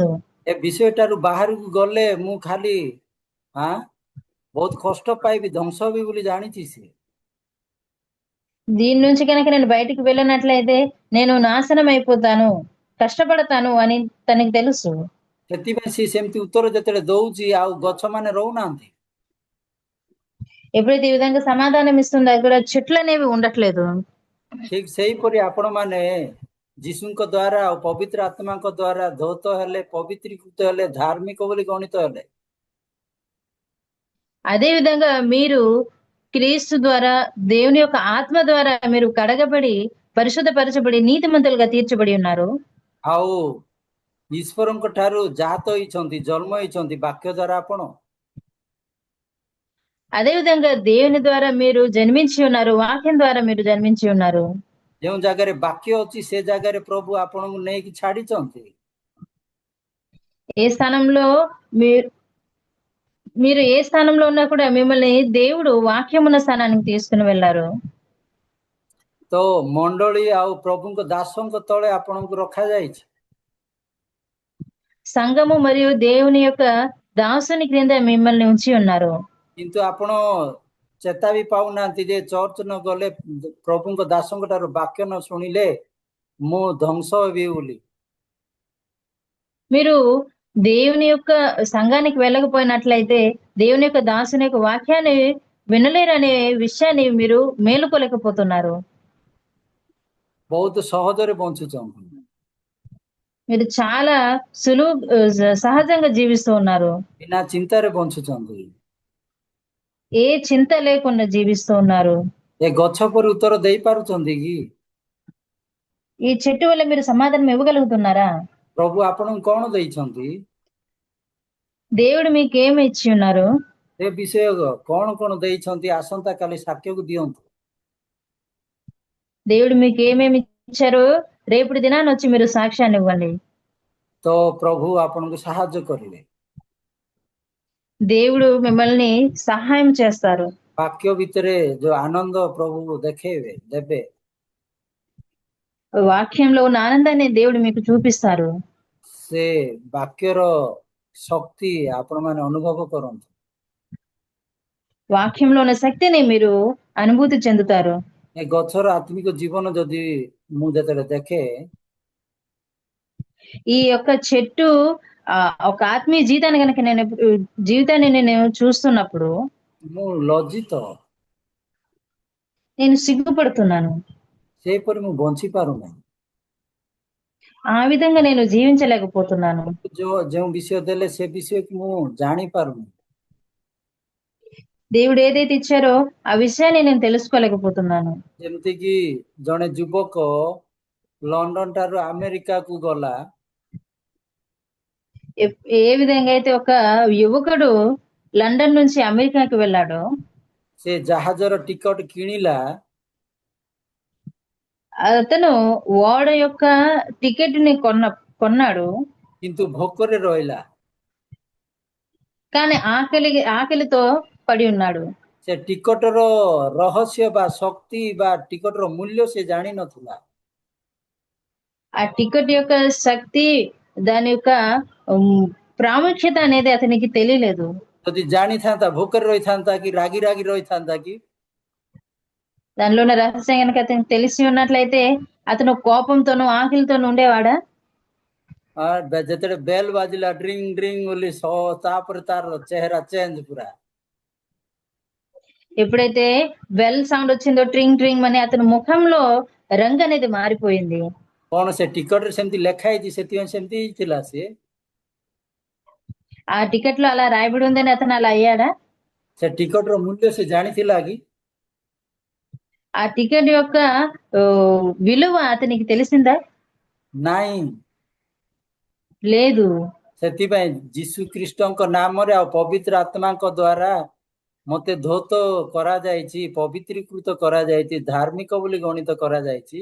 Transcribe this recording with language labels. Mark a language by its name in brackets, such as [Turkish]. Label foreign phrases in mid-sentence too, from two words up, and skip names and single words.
[Odia] ଏ ବିଷୟଟାରୁ ବାହାରକୁ ଗଲେ ମୁଁ ଖାଲି ବହୁତ କଷ୍ଟ ପାଇବି, ଧ୍ୱଂସ ହେବି ବୋଲି ଜାଣିଛି ସେ। [Telugu] దీని నుంచి కనుక నేను బయటికి వెళ్ళినట్లయితే నేను నాశనం అయిపోతాను, కష్టపడతాను అని తనకు తెలుసు. [Odia] ସେଥିପାଇଁ ସେ ସେମିତି ଉତ୍ତର ଯେତେବେଳେ ଦଉଛି ଆଉ ଗଛ ମାନେ ରହୁନାହାନ୍ତି। [Telugu] ఎప్పుడైతే ఈ విధంగా సమాధానం ఇస్తుందో అక్కడ చెట్లు అనేవి ఉండట్లేదు. [Odia] ଠିକ ସେଇପରି ଆପଣ ମାନେ ଯୀଶୁଙ୍କ ଦ୍ୱାରା ଆଉ ପବିତ୍ର ଆତ୍ମାଙ୍କ ଦ୍ୱାରା ଧୌତ ହେଲେ, ପବିତ୍ରୀକୃତ ହେଲେ, ଧାର୍ମିକ ବୋଲି ଗଣିତ ହେଲେ। [Telugu] అదే విధంగా మీరు క్రీస్తు ద్వారా, దేవుని యొక్క ఆత్మ ద్వారా మీరు కడగబడి పరిశుద్ధపరచబడి నీతిమంతులుగా తీర్చబడి ఉన్నారు. [Odia] ଆଉ ଈଶ୍ୱରଙ୍କ ଠାରୁ ଜାତ ହେଇଛନ୍ତି, ଜନ୍ମ ହେଇଛନ୍ତି ବାକ୍ୟ ଦ୍ୱାରା ଆପଣ। [Telugu] అదే విధంగా దేవుని ద్వారా మీరు జన్మించి ఉన్నారు, వాక్యం ద్వారా మీరు జన్మించి ఉన్నారు. [Odia] ଯେଉଁ ଜାଗାରେ ବାକ୍ୟ ଅଛି ସେ ଜାଗାରେ ପ୍ରଭୁ ଆପଣଙ୍କୁ ନେଇକି ଛାଡ଼ିଛନ୍ତି। [Telugu] ఏ స్థానంలో మీరు ఏ స్థానంలో ఉన్నా కూడా మిమ్మల్ని దేవుడు వాక్యం ఉన్న స్థానానికి తీసుకుని వెళ్ళారు. [Odia] ତ ମଣ୍ଡଳୀ ଆଉ ପ୍ରଭୁଙ୍କ ଦାସଙ୍କ ତଳେ ଆପଣଙ୍କୁ ରଖାଯାଇଛି। [Telugu] సంఘము మరియు దేవుని యొక్క దాసుని క్రింద మిమ్మల్ని ఉంచి ఉన్నారు. [Odia] କିନ୍ତୁ ଆପଣ ଚେତା ବି ପାଉନାହାନ୍ତି ଯେ ଚର୍ଚ୍ଚ ନ ଗଲେ, ପ୍ରଭୁଙ୍କ ଦାସଙ୍କ ଠାରୁ ବାକ୍ୟ ନ ଶୁଣିଲେ ମୁଁ ଧ୍ୱଂସ ହେବି ବୋଲି। [Telugu] మీరు దేవుని యొక్క సంఘానికి వెళ్ళకపోయినట్లయితే, దేవుని యొక్క దాసుని యొక్క వాక్యాన్ని వినలేరనే విషయాన్ని మీరు మేలుకోలేకపోతున్నారు. [Odia] ବହୁତ ସହଜରେ ବଞ୍ଚୁଛନ୍ତି। [Telugu] మీరు చాలా సహజంగా జీవిస్తూ ఉన్నారు. [Odia] ବିନା ଚିନ୍ତାରେ ବଞ୍ଚୁଛନ୍ତି। [Telugu] ఏ చింత లేకుండా జీవిస్తూ ఉన్నారు. [Odia] ଏ ଗଛ ପରି ଉତ୍ତର ଦେଇପାରୁଛନ୍ତି କି? [Telugu] ఈ చెట్టు వల్ల మీరు సమాధానం ఇవ్వగలుగుతున్నారా? [Odia] ପ୍ରଭୁ ଆପଣଙ୍କୁ କଣ ଦେଇଛନ୍ତି? [Telugu] దేవుడు మీకేమి ఇచ్చి ఉన్నారు? [Odia] ସେ ବିଷୟ କଣ କଣ ଦେଇଛନ୍ତି ଆସନ୍ତା କାଲି ସାକ୍ଷ୍ୟକୁ ଦିଅନ୍ତୁ। [Telugu] దేవుడు మీకు ఏమేమి ఇచ్చారో రేపటి దినాన్ని వచ్చి మీరు సాక్ష్యాన్ని ఇవ్వండి. [Odia] ତ ପ୍ରଭୁ ଆପଣଙ୍କୁ ସାହାଯ୍ୟ କରିବେ। [Telugu] దేవుడు మిమ్మల్ని సహాయం చేస్తారు. [Odia] ବାକ୍ୟ ଭିତରେ ଯୋଉ ଆନନ୍ଦ ପ୍ରଭୁ ଦେଖେଇବେ, ଦେବେ। [Telugu] వాక్యంలో ఉన్న ఆనందాన్ని దేవుడు మీకు చూపిస్తారు. [Odia] ସେ ବାକ୍ୟର ଶକ୍ତି ଆପଣ ମାନେ ଅନୁଭବ କରନ୍ତୁ। [Telugu] వాక్యంలో ఉన్న శక్తిని మీరు అనుభూతి చెందుతారు. [Odia] ଏ ଗଛର ଆତ୍ମିକ ଜୀବନ ଯଦି ମୁଁ ଯେତେବେଳେ ଦେଖେ, [Telugu] ఈ యొక్క చెట్టు ఒక ఆత్మీయ జీవితాన్ని నేను చూస్తున్నప్పుడు [Odia] ମୁଁ ଲଜ୍ଜିତ, [Telugu] నేను సిగ్గుపడుతున్నాను. [Odia] ସେହିପରି ମୁଁ ବଞ୍ଚି ପାରୁନାହିଁ। [Telugu] ఆ విధంగా నేను జీవించలేకపోతున్నాను. [Odia] ଯେଉଁ ବିଷୟ ଦେଲେ ସେ ବିଷୟକୁ ମୁଁ ଜାଣିପାରୁନି। [Telugu] దేవుడు ఏదైతే ఇచ్చారో ఆ విషయాన్ని నేను తెలుసుకోలేకపోతున్నాను. [Odia] ଯେମିତିକି ଜଣେ ଯୁବକ ଲଣ୍ଡନ ଠାରୁ ଆମେରିକାକୁ ଗଲା, [Telugu] ఏ విధంగా అయితే ఒక యువకుడు లండన్ నుంచి అమెరికాకి వెళ్ళాడో, [Odia] ସେ ଜାହାଜର ଟିକଟ କିଣିଲା, [Telugu] అతను ఓడ యొక్క టికెట్ ని కొన్నాడు, [Odia] କିନ୍ତୁ ଭୋକରେ ରହିଲା। [Telugu] కానీ ఆకలితో పడి ఉన్నాడు। [Odia] ସେ ଟିକଟର ରହସ୍ୟ ବା ଶକ୍ତି ବା ଟିକଟର ମୂଲ୍ୟ ସେ ଜାଣି ନଥିଲା। [Telugu] ఆ టికెట్ యొక్క శక్తి, దాని యొక్క ప్రాముఖ్యత అనేది అతనికి తెలియలేదు. [Odia] ଯଦି ଜାଣିଥାନ୍ତା ଭୋକରେ ରହିଥାନ୍ତା କି ରାଗି ରାଗି ରହିଥାନ୍ତା କି? [Telugu] దానిలో ఉన్న రహస్యం కనుక అతనికి తెలిసి ఉన్నట్లయితే అతను కోపంతోనూ ఆకలితోనూ ఉండేవాడా? [Odia] ଯେତେବେଳେ ବେଲ୍ ବାଜିଲା ଡ୍ରିଙ୍ଗ ଡ୍ରିଙ୍ଗ ବୋଲି ତାପରେ ତାର ଚେହେରା ଚେଞ୍ଜ ପୁରା। [Telugu] ఎప్పుడైతే [English] bell sound [Telugu] వచ్చిందో, ట్రింగ్ ట్రింగ్ అని అతని ముఖంలో రంగు అనేది మారిపోయింది. [Odia] କଣ ସେ ଟିକଟରେ ସେମିତି ଲେଖା ହେଇଛି ସେଥିପାଇଁ ସେମିତି ହେଇଥିଲା ସେ? [Telugu] ఆ టికెట్ లో అలా రాయబడి ఉందని అతను అలా అయ్యాడా? [Odia] ସେ ଟିକଟର ମୂଲ୍ୟ ସେ ଜାଣିଥିଲା କି? [Telugu] ఆ టికెట్ యొక్క విలువ అతనికి తెలిసిందా? [Odia] ନାଇଁ। [Telugu] లేదు. [Odia] ସେଥିପାଇଁ ଯୀଶୁ ଖ୍ରୀଷ୍ଟଙ୍କ ନାମରେ ଆଉ ପବିତ୍ର ଆତ୍ମାଙ୍କ ଦ୍ୱାରା ମତେ ଧୌତ କରାଯାଇଛି, ପବିତ୍ରୀକୃତ କରାଯାଇଛି, ଧାର୍ମିକ ବୋଲି ଗଣିତ କରାଯାଇଛି।